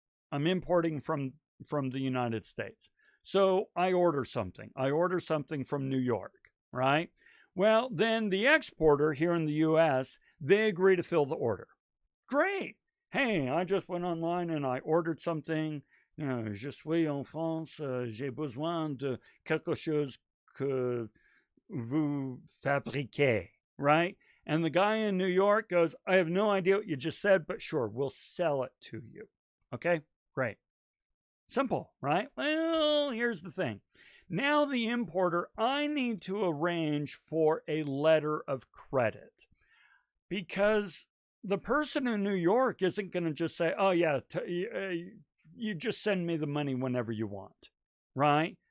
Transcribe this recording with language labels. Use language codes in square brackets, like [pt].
[en] I'm importing from the United States. So I order something. I order something from New York, right? Well, then the exporter here in the US, they agree to fill the order. Great. Hey, I just went online and I ordered something. [fr] Je suis en France, j'ai besoin de quelque chose que vous fabriquez, [en] right? And the guy in New York goes, I have no idea what you just said, but sure, we'll sell it to you. Okay, great. Simple, right? Well, here's the thing. Now the importer, I need to arrange for a letter of credit because the person in New York isn't going to just say, oh yeah, you just send me the money whenever you want, right?